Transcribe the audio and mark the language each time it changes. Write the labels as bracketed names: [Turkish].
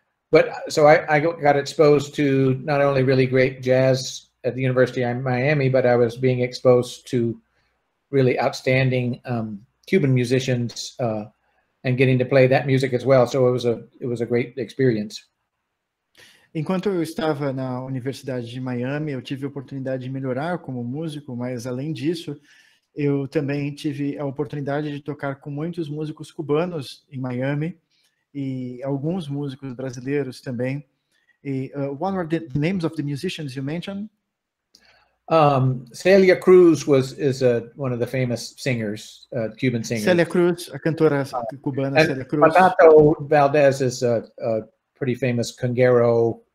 [English] But so I got exposed to not only really great jazz at the University of Miami, but I was being exposed to really outstanding Cuban musicians and getting to play that music as well. So it was a great experience. [Portuguese] Enquanto eu estava na Universidade de Miami, eu tive a oportunidade de melhorar como músico, mas além disso, eu também tive a oportunidade de tocar com muitos músicos cubanos em Miami e alguns músicos brasileiros também. [English] E, what were the names of the musicians you mentioned? Celia Cruz is one of the famous singers, Cuban singers. [Portuguese] Celia Cruz, a cantora cubana Celia Cruz. [English] Patato Valdez is a pretty famous conguero.